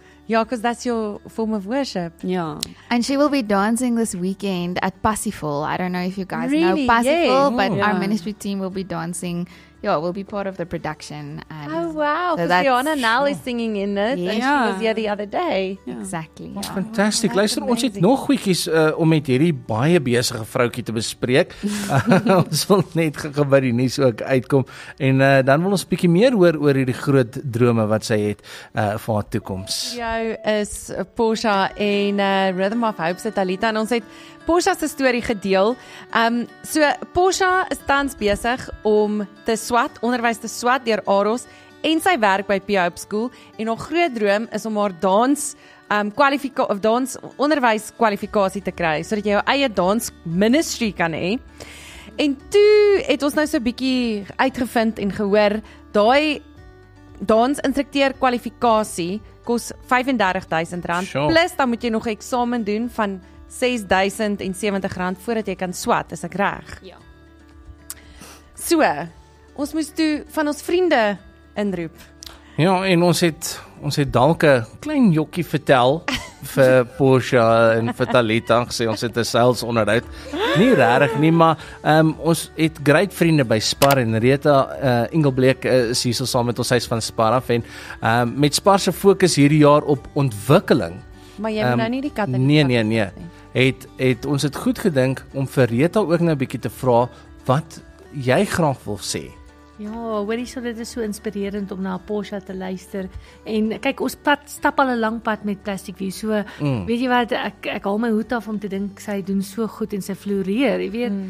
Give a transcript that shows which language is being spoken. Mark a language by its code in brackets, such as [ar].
[en] Yeah, because that's your form of worship. Yeah. And she will be dancing this weekend at Parsifal. I don't know if you guys know Really? Parsifal, Yeah. but Yeah. our ministry team will be dancing. Yeah, we'll be part of the production. And Oh, wow. So Because that's- Fiona Nell is singing in it. And she Yeah. was here the other day. Exactly. Yeah. [af] Fantasties. [en] That's [af] Luister, ons het [en] amazing. [af] nog goedjies om met hierdie baie besige vroutjie te bespreek. Ons wil net gou by die nuus ook uitkom en dan wil ons bietjie meer hoor oor hierdie groot drome wat sy het vir haar toekoms. Jou is Portia en Rhythm of Hope se Talita en ons het Portia se storie gedeel. So Portia is tans besig om te swat, onderwys te swat deur AROS en sy werk by Pure Hope School en haar groot droom is om haar dans dans onderwys kwalifikasie te kry sodat jy jou eie dans ministry kan hê. En toe het ons nou so 'n bietjie uitgevind en gehoor daai dansinstrukteur kwalifikasie kos R35,000 [en] Sure. [af] plus dan moet jy nog 'n eksamen doen van R6,070 voordat jy kan swat, is ek reg? Ja. So, ons moes toe van ons vriende inroep. Ja, en ons het dalk 'n klein jokkie vertel vir Portia en vir Talita gesê ons het 'n sales onderhoud. Nie regtig nie, maar ons het great vriende by Spar en Rita Engelbleek is hier saam met ons huis van Spar af en met Spar se fokus hierdie jaar op ontwikkeling. Maar jy moet nou nie die kat in Nee, die nee, bak nee. sit nie. Het ons het goed gedink om vir Rita ook nou 'n bietjie te vra wat jy graag wil sê. Ja, hoorie, so dit is so inspirerend om na Portia te luister. En kyk, ons stap al 'n lang pad met Plastic View. So, weet jy wat, ek haal my hoed af om te dink sy doen so goed en sy floreer, jy weet.